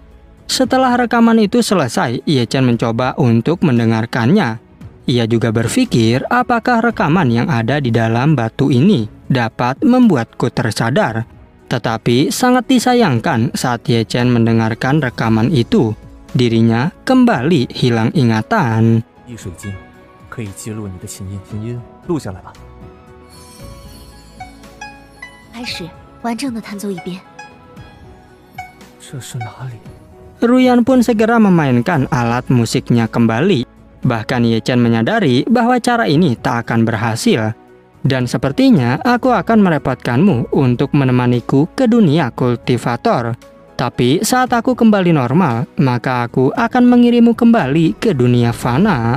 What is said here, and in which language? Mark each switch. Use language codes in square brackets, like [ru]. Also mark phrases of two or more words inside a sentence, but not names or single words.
[id] Setelah rekaman itu selesai, Ye Chen mencoba untuk mendengarkannya. Ia juga berpikir apakah rekaman yang ada di dalam batu ini dapat membuatku tersadar. Tetapi sangat disayangkan saat Ye Chen mendengarkan rekaman itu, dirinya kembali hilang ingatan. [zh] 易水晶可以记录你的琴音，录下来吧。开始，完整的弹奏一遍。这是哪里？ [id] Ruyan pun segera memainkan alat musiknya kembali. Bahkan Ye Chen menyadari bahwa cara ini tak akan berhasil. Dan sepertinya aku akan merepotkanmu untuk menemaniku ke dunia kultivator. Tapi saat aku kembali normal, maka aku akan mengirimmu kembali ke dunia fana.